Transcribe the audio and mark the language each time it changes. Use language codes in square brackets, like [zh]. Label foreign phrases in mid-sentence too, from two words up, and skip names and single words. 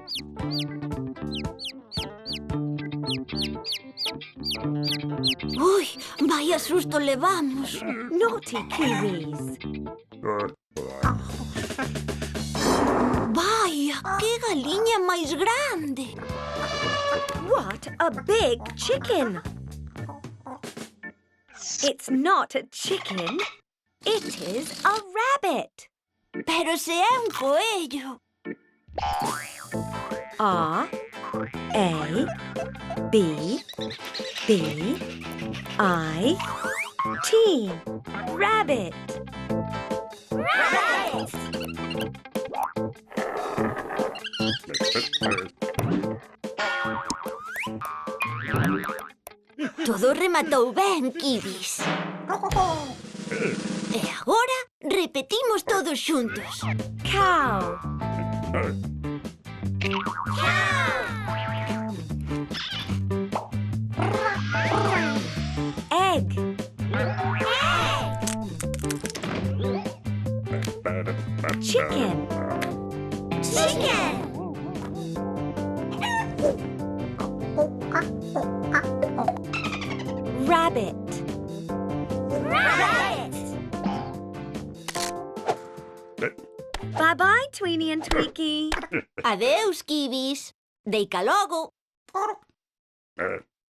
[gl] Ui, vai a susto levamos. [en] Naughty kiwis. [gl] Vaya, que galiña máis grande. [en] What a big chicken! It's not a chicken. It is a rabbit. [gl] Pero se é un coello. [en] R A B B I T. Rabbit. Rabbit! [gl] Todo rematou ben, Kibis. E agora repetimos todos xuntos. [en] Cow. Egg. Chicken. Chicken! Rabbit. Rabbit! Bye-bye, Tweeny and Tweaky. [gl] Adeus, Kibis. Deica logo.